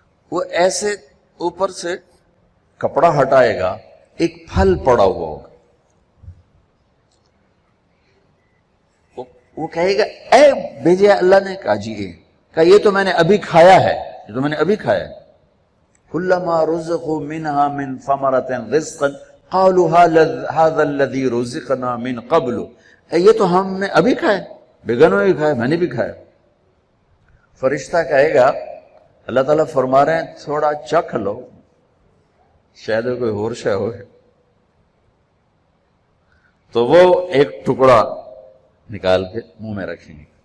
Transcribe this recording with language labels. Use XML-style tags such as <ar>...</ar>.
<ur>وہ ایسے اوپر سے کپڑا ہٹائے گا، ایک پھل پڑا ہوا ہوگا. وہ کہے گا اے بھیجے اللہ نے. کہا جی کہا یہ تو میں نے ابھی کھایا ہے، یہ تو میں نے ابھی کھایا ہے.</ur> <ar>کلما رزقوا منها من ثمرة رزقا قالوا هذا الذي رزقنا من قبل.</ar> <ur>یہ تو ہم نے ابھی کھایا، بیگنوں نے بھی کھایا، میں نے بھی کھایا. فرشتہ کہے گا اللہ تعالیٰ فرما رہے ہیں تھوڑا چکھ لو، شاید کوئی اور شے ہو. تو وہ ایک ٹکڑا نکال کے منہ میں رکھیں گے.</ur>